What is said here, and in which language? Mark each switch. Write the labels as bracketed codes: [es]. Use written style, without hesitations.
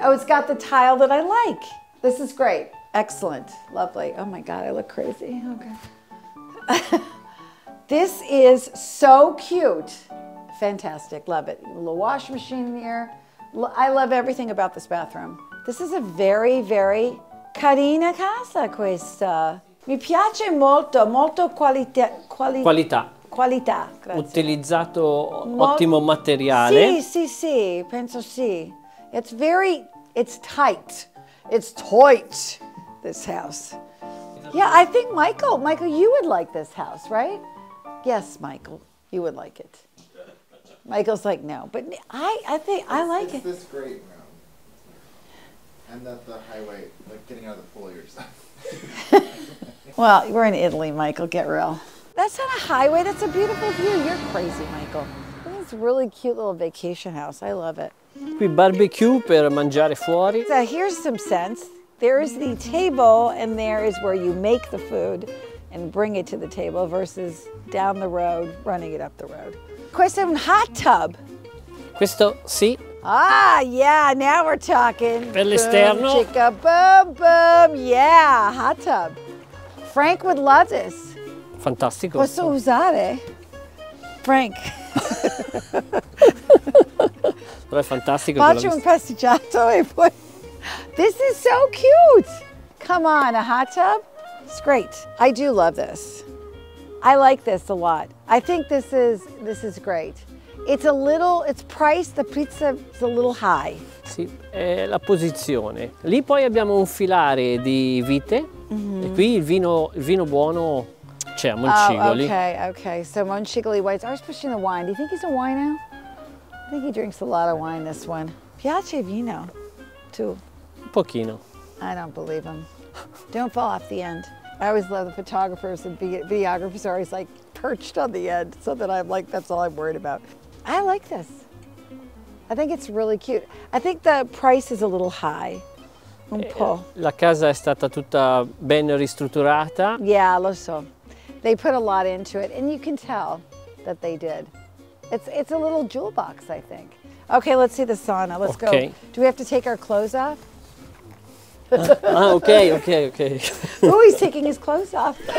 [en] Oh, it's got the tile that I like. This is great. Excellent. Lovely. Oh my God, I look crazy. Okay. This is so cute. Fantastic, love it. A little wash machine here. I love everything about this bathroom. This is a very, very [it] carina casa questa. Mi piace molto, molto qualità. Qualità. Qualità, grazie. Utilizzato ottimo materiale. Sì, penso sì. [en] It's tight. It's tight, this house. Yeah, I think Michael, you would like this house, right? Yes, Michael, you would like it. Michael's like, no, but I think I like it. It's this great room. And that the highway, like getting out of the pool yourself. Well, we're in Italy, Michael, get real. That's not a highway, that's a beautiful view. You're crazy, Michael. This is a really cute little vacation house. I love it. [it] Qui barbecue per mangiare fuori. [en] So here's some sense. There's the table, and there is where you make the food and bring it to the table versus down the road, running it up the road. [it] Questo è un hot tub. Questo sì. [en] Ah, yeah, now we're talking. [it] Per l'esterno. [en] Boom, chicka, boom, boom. Yeah, hot tub. Frank would love this. [it] Fantastico. Posso usare? Frank. Però è fantastico. Faccio un pasticciato e poi... [en] This is so cute. Come on, a hot tub? It's great. I do love this. I like this a lot. I think this is great. It's priced, the pizza is a little high. [it] Sì, è la posizione. Lì poi abbiamo un filare di vite e qui il vino buono c'è a Moncigoli. [en] Oh, okay. So Moncigoli whites. I was pushing the wine. Do you think he's a wino? I think he drinks a lot of wine, this one. [it] Piace vino, too. Un pochino. [en] I don't believe him. Don't fall off the end. I always love the photographers and videographers are always like perched on the end, so that I'm like, that's all I'm worried about. I like this. I think it's really cute. I think the price is a little high. [it] Un po'. La casa è stata tutta ben ristrutturata. Yeah, lo so. [en] They put a lot into it, and you can tell that they did. It's a little jewel box, I think. Okay, let's see the sauna. Let's go. Do we have to take our clothes off? Okay. Oh, he's taking his clothes off.